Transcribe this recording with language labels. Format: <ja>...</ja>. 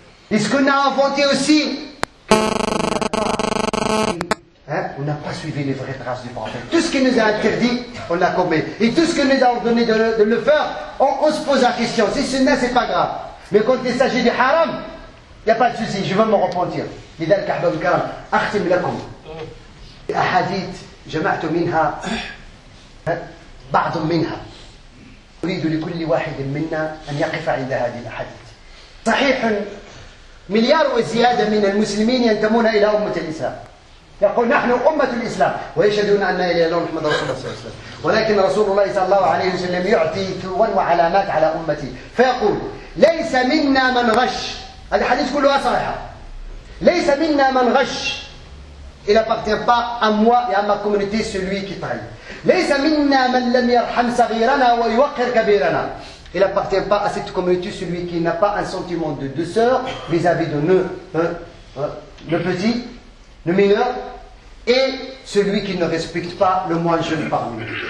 <fr>Et ce qu'on a inventé aussi, on n'a pas suivi les vraies traces du prophète. Tout ce qui nous a interdit, on l'a commis. Et tout ce qui nous a ordonné de le faire, on se pose la question. Si c'est sunna, c'est pas grave. Mais quand il s'agit du haram, il n'y a pas de souci, je vais me repentir.</fr> <ar>لذلك أحباب الكرام أختم لكم أحاديث جمعت منها بعض منها أريد لكل واحد منا أن يقف عند هذه الأحاديث. صحيح مليار وزيادة من المسلمين ينتمون إلى أمة الإسلام. يقول نحن أمة الإسلام ويشهدون أن لا إله إلا الله محمد رسول الله صلى الله عليه وسلم. ولكن رسول الله صلى الله عليه وسلم يعطي ثوا وعلامات على أمتي فيقول ليس منا من غش. هذا الحديث كلها صحيحة. ليس منا من غش.</ar> <fr>Il n'appartient pas à moi et à ma communauté celui qui trahit.</fr> <ar>ليس منا من لم يرحم صغيرنا ويوقر كبيرنا.</ar> <fr>Il n'appartient pas à cette communauté celui qui n'a pas un sentiment de douceur vis-à-vis de le petit, le mineur, et celui qui ne respecte pas le moins jeune parmi nous.</fr>